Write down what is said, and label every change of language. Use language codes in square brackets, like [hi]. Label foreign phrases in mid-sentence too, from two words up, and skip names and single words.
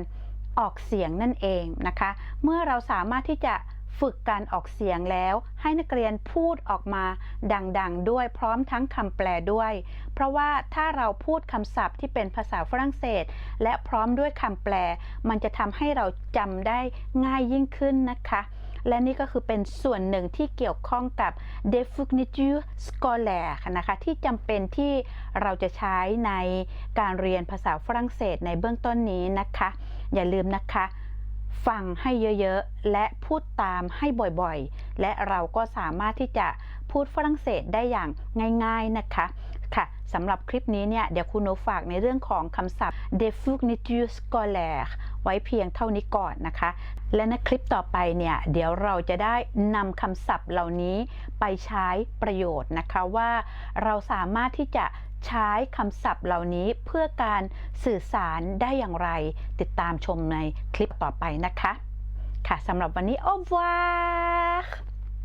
[th] ออกเสียงนั่นเองนะคะเมื่อเราสามารถที่จะฝึกการออกเสียงแล้วให้นักเรียนพูดออกมาดังๆด้วยพร้อมทั้งคำแปลด้วยเพราะว่าถ้าเราพูดคำศัพท์ที่เป็นภาษาฝรั่งเศสและพ ร้อมด้วยคำแปลมันจะทำให้เราจำได้ง่ายยิ่งขึ้นนะคะและนี่ก็คือเป็นส่วนหนึ่งที่เกี่ยวข้องกับ [fr] des fournitures scolaires [th] นะคะที่จำเป็นที่เราจะใช้ ในการเรียนภาษาฝรั่งเศสในเบื้องต้นนี้นะคะอย่าลืมนะคะฟังให้เยอะๆและพูดตามให้ บ่อยๆและเราก็สามารถที่จะพูดฝรั่งเศสได้อย่างง่ายๆนะคะค่ะสำห รับคลิปนี้เนี่ยเดี๋ยวคุณโนฝากในเรื่องของคำศัพท์ [fr] des fournitures scolaires [th] ไว้เพียงเท่านี้ก่อนนะคะและในคลิปต่อไปเนี่ยเดี๋ยวเราจะได้นำคำศัพท์เหล่านี้ไปใช้ประโยชน์นะคะว่าเราสามารถที่จะใช้คำศัพท์เหล่านี้เพื่อการสื่อสารได้อย่างไรติดตามชมในคลิปต่อไปนะคะค่ะสำหรับวันนี้ [fr] au revoir